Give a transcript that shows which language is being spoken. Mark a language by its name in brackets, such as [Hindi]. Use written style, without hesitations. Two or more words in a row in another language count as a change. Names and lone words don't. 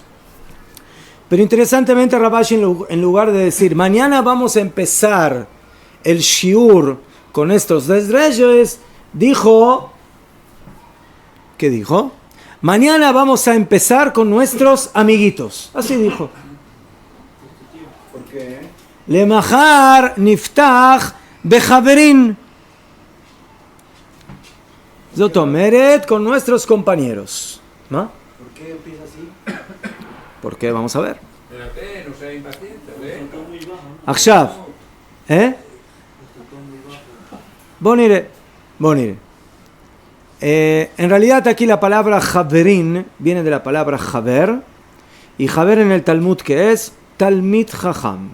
[Spanish] Pero interesantemente Rabashi, en lugar de decir, mañana vamos a empezar el shiur con estos tres reyes, dijo, ¿qué dijo? Mañana vamos a empezar con nuestros amiguitos. Así dijo. ¿Por qué? [Hebrew] למחר נפתח בחברין. זאת אומרת, [Spanish] con nuestros compañeros. ¿No? ¿Por qué empieza así? ¿Por qué? Vamos a ver. Espérate, no sea impaciente, ¿ves? [Hebrew] עכשיו. בוא נראה. [Spanish] En realidad aquí la palabra Javerin viene de la palabra Javer, y Javer en el Talmud, que es [Hebrew] תלמיד חכם.